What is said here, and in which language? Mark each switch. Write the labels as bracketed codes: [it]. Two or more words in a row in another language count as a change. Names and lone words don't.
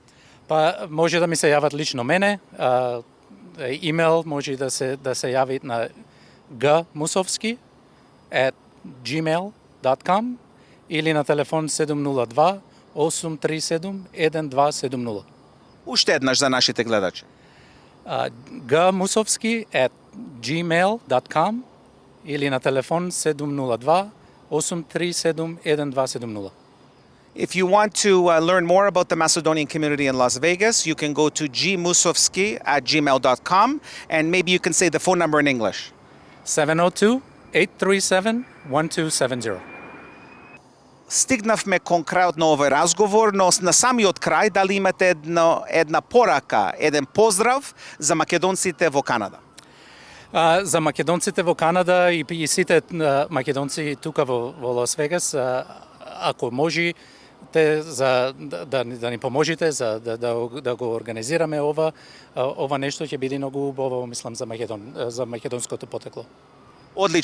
[mk] Па може да ми се јават лично мене, имейл може да се јави на gmusovski@gmail.com или на телефон 702-837-1270. Уште еднаш за нашите гледачи. gmusovski@gmail.com или на телефон 702-837-1270. [en] If you want to learn more about the Macedonian community in Las Vegas, you can go to gmusovski@gmail.com and maybe you can say the phone number in English. 702-837-1270. [mk] Стигнавме кон крајот на овој разговор, но на самиот крај дали имате една порака, еден поздрав за македонците во Канада? За македонците во Канада и сите македонци тука во Лас Вегас, ако може да ни поможете да го организираме ова нешто, ќе биде многу убаво, мислам, за македонското потекло.